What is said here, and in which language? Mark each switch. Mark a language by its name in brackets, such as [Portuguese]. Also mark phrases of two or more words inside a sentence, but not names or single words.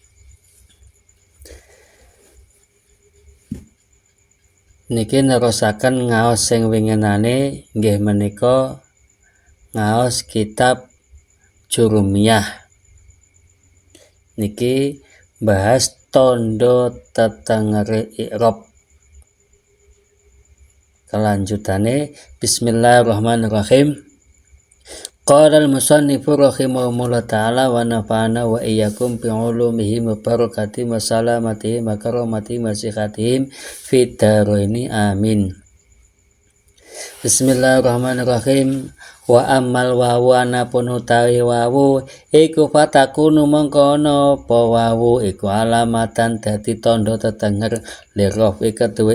[Javanese] Niki nerusaken ngaos sing winginane nggih menika ngaos kitab Jurumiyah. Niki bahas tondo tetengere i'rab. Kelanjutane bismillahirrahmanirrahim. [Arabic] قال المصنف رحمه الله تعالى ونفعنا وإياكم بعلومه وبركاته وسلامته وكراماته وصحتهم في الدارين آمين. بسم الله الرحمن الرحيم وأما الواو [Javanese] anapun utawi wawu iku fatakunu mengkono apa wawu iku alamatan dadi tandha tetenger lirofi keduwe